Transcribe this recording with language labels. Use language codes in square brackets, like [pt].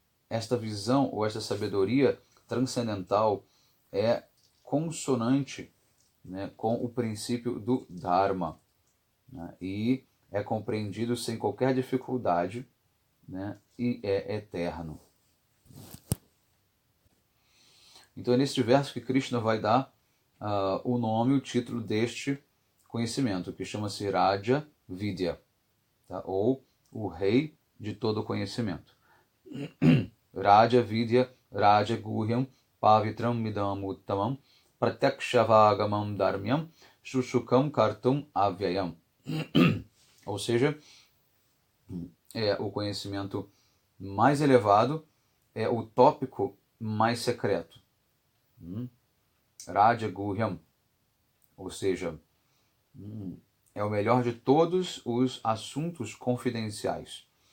[pt] Esta visão ou esta sabedoria transcendental é consonante, né, com o princípio do Dharma, né, e é compreendido sem qualquer dificuldade, né, e é eterno. Então é neste verso que Krishna vai dar o nome, o título deste conhecimento, que chama-se Raja Vidya, tá? Ou o rei de todo conhecimento. [sa] Raja Vidya, Raja Guhyam, Pavitram Midam Uttamam, Pratyakshavāgamam Dharmyam, Shushukam Kartum Avyayam. [pt] Ou seja, é o conhecimento mais elevado, é o tópico mais secreto. Raja Guhyam, ou seja, é o melhor de todos os assuntos confidenciais.